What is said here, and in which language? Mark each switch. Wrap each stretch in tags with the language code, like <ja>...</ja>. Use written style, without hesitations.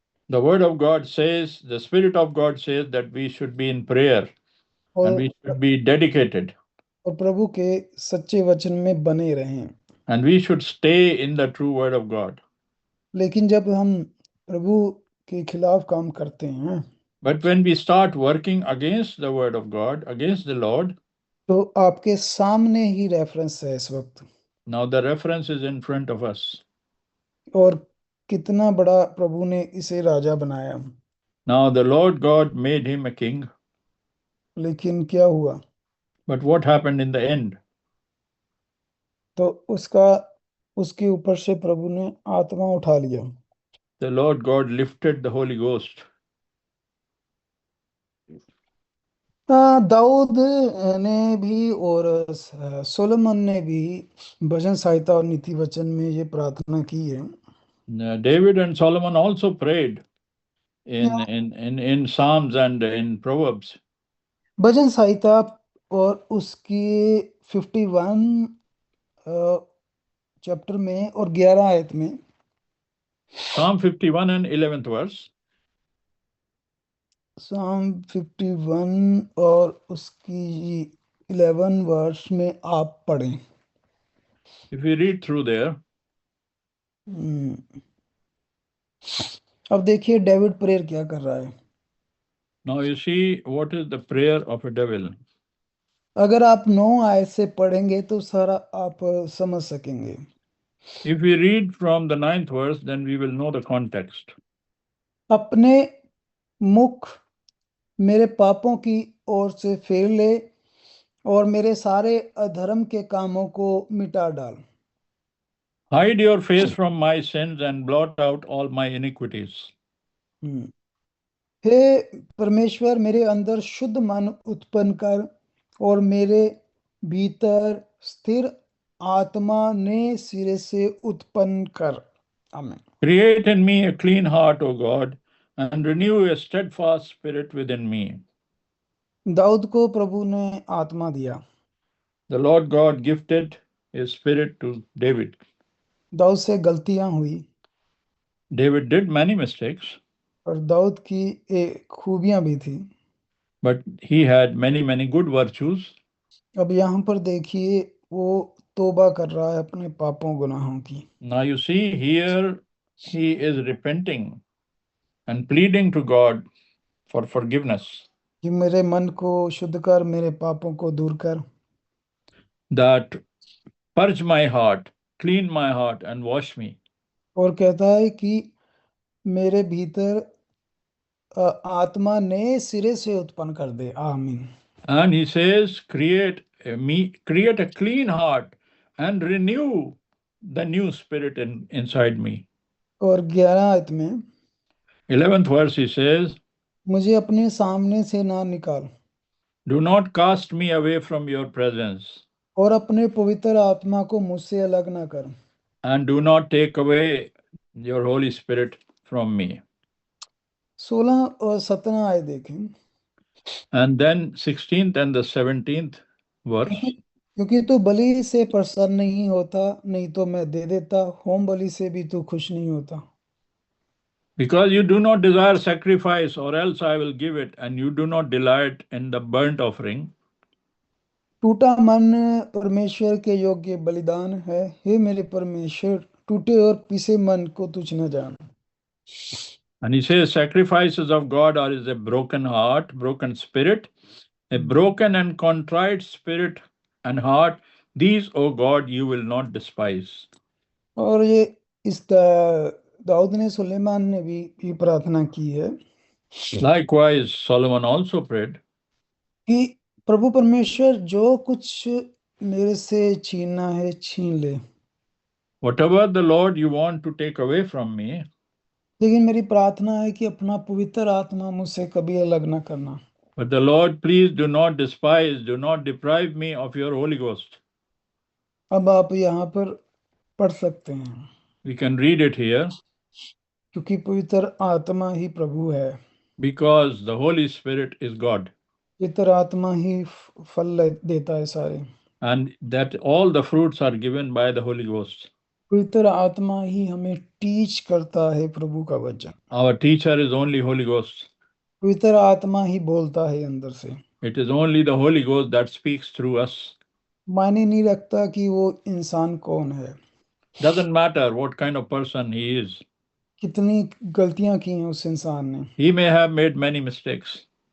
<en>the Word of God says, the Spirit of God says that we should be in prayer and we should be dedicated</en> <hi>और प्रभु के सच्चे वचन में बने रहें।</hi> <en>and we should stay in the true Word of God.</en> <hi>लेकिन जब हम प्रभु के खिलाफ काम करते हैं,</hi> <en>But when we start working against the Word of God, against the Lord,</en> <hi>तो आपके सामने ही रेफरेंस है इस वक्त।</hi> <en>now the reference is in front of us.</en> <hi>और कितना बड़ा प्रभु ने इसे राजा बनाया।</hi> <en>Now the Lord God made him a king,</en> <hi>लेकिन क्या हुआ?</hi> <en>but what happened in the end?</en> <hi>तो उसके ऊपर से प्रभु ने आत्मा उठा लिया।</hi> <en>The Lord God lifted the Holy Ghost.</en> <hi>Dawood ने भी और सोलोमन ने भी भजन संहिता और नीति वचन में ये प्रार्थना की है।</hi> <en>David and Solomon also prayed in,</en> <hi>क्या</hi> <en>in, in, in Psalms and in Proverbs.</en> <hi>भजन संहिता और उसकी 51 चैप्टर में और 11 आयत में,</hi> <en>Psalm 51 and 11th verse.</en> <hi>Psalm 51 और उसकी 11 वर्स में आप पढ़ें।</hi> <en>If we read through there,</en> <hi>अब देखिए डेविड प्रेयर क्या कर रहा है।</hi> <en>now you see what is the prayer of a devil.</en> <hi>अगर आप 9 आयत से पढ़ेंगे तो सारा आप समझ सकेंगे।</hi> <en>If we read from the 9th verse, then we will know the context.</en> <hi>अपने मुख मेरे पापों की ओर से फेर ले और मेरे सारे अधर्म के कामों को मिटा डाल।</hi> <en>Hide your face from my sins and blot out all my iniquities. Hmm.</en> <hi>हे परमेश्वर, मेरे अंदर शुद्ध मन उत्पन्न कर और मेरे भीतर स्थिर आत्मा ने सिरे से उत्पन्न कर। आमीन।</hi> <en>Create in me a clean heart, O God, and renew a steadfast spirit within me.</en> <hi>Dawood को प्रभु ने आत्मा दिया।</hi> <en>The Lord God gifted his spirit to David.</en> <hi>Dawood से गलतियां हुई</hi> <en>David did many mistakes,</en> <hi>और दाऊद की एक खूबियां भी थी।</hi> <en>but he had many, many good virtues.</en> <hi>अब यहाँ पर देखिए वो तौबा कर रहा है अपने पापों गुनाहों की।</hi> <en>Now you see here he is repenting and pleading to God for forgiveness.</en> <hi>कि मेरे मन को शुद्ध कर, मेरे पापों को दूर कर।</hi> <en>That purge my heart, clean my heart, and wash me.</en> <hi>और कहता है कि मेरे भीतर आत्मा नए सिरे से उत्पन्न कर दे। आमीन।</hi> <en>And he says, create a clean heart and renew the new spirit inside me.</en> <hi>और 11 आयत में</hi> <en>11th verse he says,</en> <hi>मुझे अपने सामने से ना निकाल</hi> <en>do not cast me away from your presence,</en> <hi>और अपने पवित्र आत्मा को मुझसे अलग ना कर।</hi> <en>and do not take away your Holy Spirit from me.</en> <hi>16 और 17 आयत देखें।</hi> <en>And then 16th and the 17th verse.</en> <hi>क्योंकि तू बलि से प्रसन्न नहीं होता, नहीं तो मैं दे देता, होम बलि से भी तू खुश नहीं होता।</hi> <en>Because you do not desire sacrifice, or else I will give it, and you do not delight in the burnt offering.</en> <hi>टूटा मन परमेश्वर के योग्य बलिदान है। हे मेरे परमेश्वर, टूटे और पिसे मन को तुझ न जान।</hi> <en>And he says, sacrifices of God are is a broken heart, broken spirit, a broken and contrite spirit and heart. These, O God, you will not despise.</en> <hi>और ये इस दाऊद ने, सुलेमान ने भी ये प्रार्थना की है</hi> <en>Likewise, Solomon also prayed,</en> <hi>कि प्रभु परमेश्वर जो कुछ मेरे से छीनना है छीन ले,</hi> <en>whatever the Lord you want to take away from me,</en> <hi>लेकिन मेरी प्रार्थना है कि अपना पवित्र आत्मा मुझसे कभी अलग ना करना।</hi> <en>but the Lord, please do not despise, do not deprive me of your Holy Ghost.</en> <hi>अब आप यहाँ पर पढ़ सकते हैं,</hi> <en>We can read it here,</en> <hi>क्योंकि पवित्र आत्मा ही प्रभु है।</hi> <en>because the Holy Spirit is God,</en> <hi>पवित्र आत्मा ही फल देता है सारे।</hi> <en>and that all the fruits are given by the Holy Ghost.</en> <hi>पवित्र आत्मा ही हमें टीच करता है प्रभु का वचन।</hi> <en>Our teacher is only Holy Ghost.</en> <hi>पवित्र आत्मा ही बोलता है अंदर से।</hi> <en>It is only the Holy Ghost that speaks through us.</en> <hi>मायने नहीं रखता कि वो इंसान कौन है,</hi> <en>Doesn't matter what kind of person he is.</en> <hi>कितनी गलतियां की हैं उस इंसान ने।</hi> <en>He may have made many mistakes.</en>